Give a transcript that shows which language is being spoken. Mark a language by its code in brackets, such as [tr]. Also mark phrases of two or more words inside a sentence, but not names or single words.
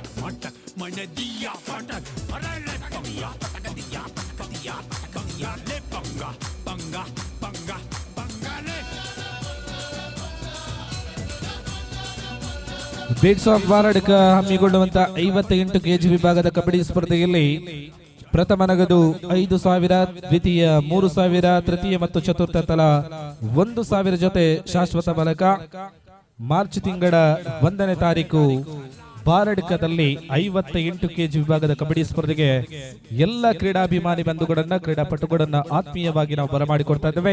[hi] मटक मैंने दिया फटक अरे ले पंगा पटक दिया पंगा ले पंगा पंगा पंगा पंगा ले. [kn] ಬೇಟ್ಸ್ ಆಫ್ ಬಾರಡ್ಕ ಹಮ್ಮಿಕೊಳ್ಳುವಂತ 58 ಕೆಜಿ ವಿಭಾಗದ ಕಬಡ್ಡಿ ಸ್ಪರ್ಧೆಯಲ್ಲಿ ಪ್ರಥಮ ನಗದು 5,000, ದ್ವಿತೀಯ 3,000, ತೃತೀಯ ಮತ್ತು ಚತುರ್ಥ ತಲಾ 1,000 ಜೊತೆ ಶಾಶ್ವತ ಫಲಕ. ಮಾರ್ಚ್ ತಿಂಗಳ 1ನೇ ತಾರೀಕು ಬಾರಡ್ಕದಲ್ಲಿ 58 ಕೆಜಿ ವಿಭಾಗದ ಕಬಡ್ಡಿ ಸ್ಪರ್ಧೆಗೆ ಎಲ್ಲ ಕ್ರೀಡಾಭಿಮಾನಿ ಬಂಧುಗಳನ್ನ ಕ್ರೀಡಾಪಟುಗಳನ್ನ ಆತ್ಮೀಯವಾಗಿ ನಾವು ಬರಮಾಡಿಕೊಡ್ತಾ ಇದ್ದೇವೆ.